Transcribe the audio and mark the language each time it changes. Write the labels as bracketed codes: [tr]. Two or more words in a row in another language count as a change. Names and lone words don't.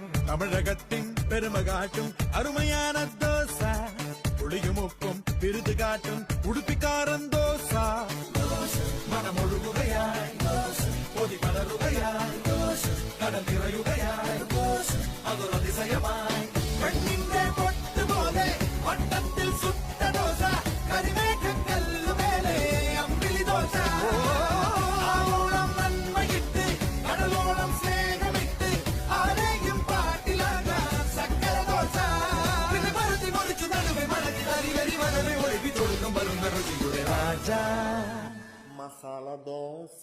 [ta] தமிழகத்தின் பெருமை காட்டும் அருமையான தோசை, புளியும் உப்பும் விருது காட்டும் உடுப்பிக்காரன் தோசை. [ml] മനം ഒഴുകുകയായ് പൊതി മലരുകയായ് കടൽ നിറയുകയായ് അതൊരു അതിശയമായ് கண்ணிന്റെ പൊട്ട് പോലെ വട്ടത്തിൽ സുട്ട ദോശ, കരിമേഘം കല്ലുമേലെ അമ്പിളി ദോശ. ആവോളം നന്മയിട്ട് കടലോളം സ്നേഹമിട്ട് ആരെയും പാട്ടിലാകാൻ സക്കര ദോശ. പിന്നെ പരുത്തി മുറിച്ചു നടുവെ മടക്കി തരി വരി വരവെ ഒഴുകി തൊടുക്കും വരുന്ന രുചിയുടെ രാജാ മസാല ദോശ.